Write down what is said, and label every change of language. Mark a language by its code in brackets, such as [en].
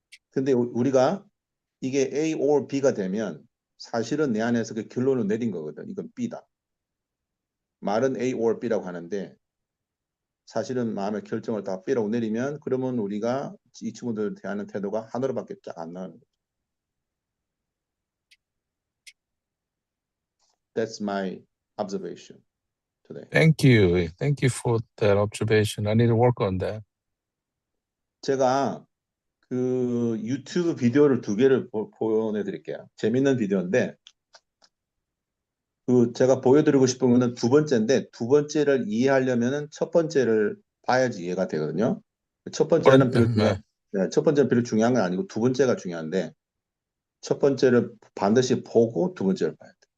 [ko] 근데 우리가 이게 A or B가 되면 사실은 내 안에서 그 결론을 내린 거거든. 이건 B다. 말은 A or B라고 하는데 사실은 마음의 결정을 다 B라고 내리면 그러면 우리가 이 친구들 대하는 태도가 하나로밖에 쫙 안 나오는 거죠. [en] That's my observation today. Thank you. Thank you for that observation. I need to work on that. [ko] 제가 그 유튜브 비디오를 2개를 보내드릴게요. 재밌는 비디오인데 그 제가 보여드리고 싶은 거는 두 번째인데 두 번째를 이해하려면은 첫 번째를 봐야지 이해가 되거든요. 첫 번째는 첫 번째는 별로 중요한 건 아니고 두 번째가 중요한데 첫 번째를 반드시 보고 두 번째를 봐야 돼요.